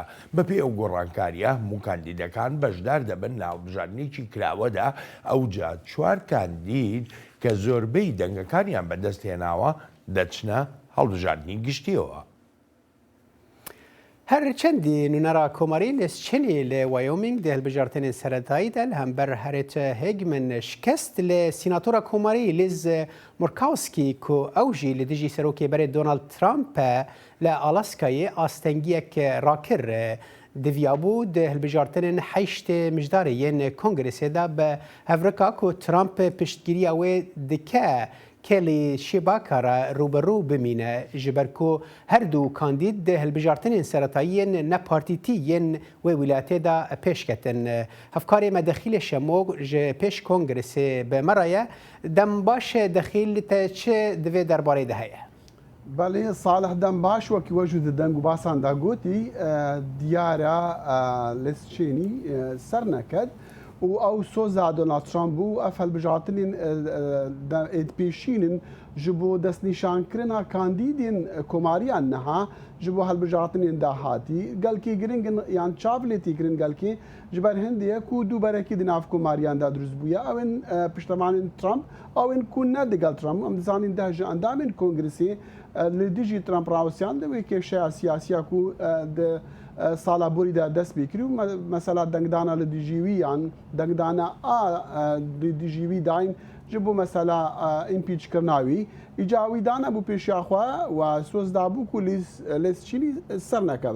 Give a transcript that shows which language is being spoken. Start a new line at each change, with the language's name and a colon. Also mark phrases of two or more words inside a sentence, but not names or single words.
Central Kurdish: بەپێ ئەو گۆڕانکاریە هەموو کاندیدەکان بەشدار دەبن لە هەڵبژاردنێکی کراوەدا ئەوجا 4 کاندید کە زۆربەی دەنگەکانیان بەدەستهێناوە دەچنە هەڵبژاردننی گشتیەوە.
Kurdish: هەرچەندی نونەرا کۆماری لێستچێنی لە وایۆمینگ دە هەلبژارتنên سەرەتایی de li hember Harriet Hagman şikest li sînatora komarî Liz Murkowski ku ew jî li dijî serokêberê Donald Trump li Alaskayê astengiyek rakir diviyabû di hilbijartinên heştê mijdarê yên kongresê de bi hevrika ku Trump piştgiriya wê dike kelî şîbakara rûberû bimîne ji ber ku her du kandîd di hilbijartinên seretayiyên nepartîtî yên wê wilatê de pêşketin. Hevkarê me dexîlê şemok ji pêş kongresê bi me re ye dem baş dexîl te çi divê derbarê de heye. بەڵێ ساڵح دەم باش وەکی وەژوو دەنگ و باساندا گوتی دیارە لێستچێنی سەر نەکەت و ئەو سۆزا دۆنالد ترامپ بوو ئەف هەلبژارتنین پێشینن ji bo destnîşankirina kandîdên komariyan niha ji bo helbijartinên dahatî gelkî giringin yan çavlêtî kirin gelkî ji ber hindiye ku dû berekî di nav komariyan da durust bûye ew ên piştemanên Trump ew ên ku ne digel Trump em dizanîn deh ji endamên kongresê li dijî Trump rawsiyan de wê kêşeya siyasiya ku di sala borî de dest pê kirî û mesela dengdana li dijîwî yan dengdana a li dijîwî dayîn ji bo mesela împîçkirina wî îca wî dane bû pêşiya xwe û soz dabû ku lêstçînî ser nekeve.